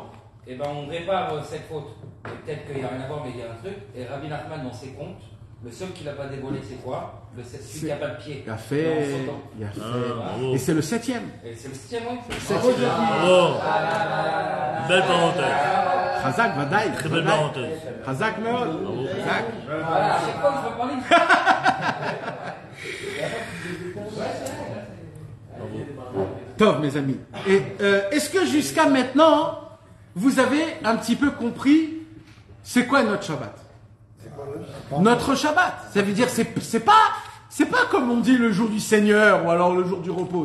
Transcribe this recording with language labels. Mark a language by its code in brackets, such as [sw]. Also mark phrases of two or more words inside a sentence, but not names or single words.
[fr] eh ben, on répare cette faute. Et peut-être qu'il n'y a rien à voir, mais il y a un truc. Et Rabbi Nachman, dans ses comptes, le seul qui l'a pas dévoilé, c'est quoi? Celui qui n'a pas de pied. Il a fait. Bravo. Et c'est le 7e. Et c'est le 7e, oui. Bravo. Belle parenthèse. [he] חזק, ודאי. [fr] Très belle parenthèse. [he] חזק, מאוד. חזק. [fr] Voilà, à chaque fois que je veux parler. Top, mes amis. Et est-ce que jusqu'à maintenant, vous avez un petit peu compris c'est quoi notre Shabbat? Notre Shabbat, ça veut dire c'est pas comme on dit le jour du Seigneur ou alors le jour du repos.